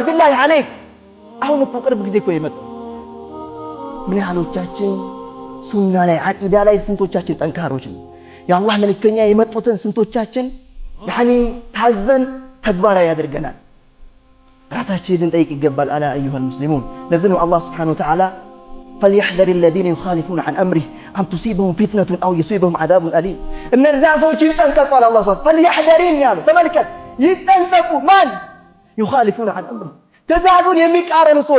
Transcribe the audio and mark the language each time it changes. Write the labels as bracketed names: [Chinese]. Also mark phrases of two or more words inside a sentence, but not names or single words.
[Arabic] بالله عليك [Amharic] አሁን እኮ ቅርብ ጊዜ እኮ የመጣው ምን ያህሎቻችን ሱና ላይ አቂዳ ላይ ስንቶቻችን ጠንካሮች ነው? የአላህ መልእክተኛ የመጡትን ስንቶቻችን ያኒ ታዘን ተግባራዊ ያደርገናል? ራሳችንን ልንጠይቅ ይገባል። [Arabic] ألا أيها المسلمون [Amharic] ለዚህ ነው አላህ [Arabic] سبحانه وتعالى فليحذر الذين يخالفون عن أمره أن تصيبهم فتنة أو يصيبهم عذاب أليم [Amharic] እነዚያ ሰዎች ይጠንቀቁ አለ አላህ ሱብሓነሁ فليحذرين ያለው ተመልከት ይጠንቀቁ ማን [Arabic] يخالفون عن أمره [Amharic] ትእዛዙን የሚቃረኑ ሰዎች